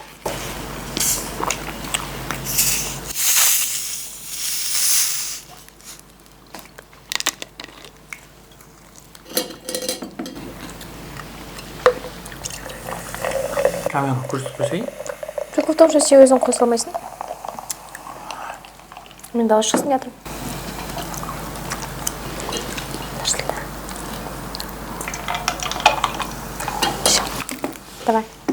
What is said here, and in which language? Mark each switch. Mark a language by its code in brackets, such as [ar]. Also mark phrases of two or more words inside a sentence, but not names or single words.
[kk] Камераны көрсетіп қойсайын. [ru] Прикол в том, что [kk] сен өзің қосыла алмайсың. Мен дауыс шықсын жатырмын. Все. Давай.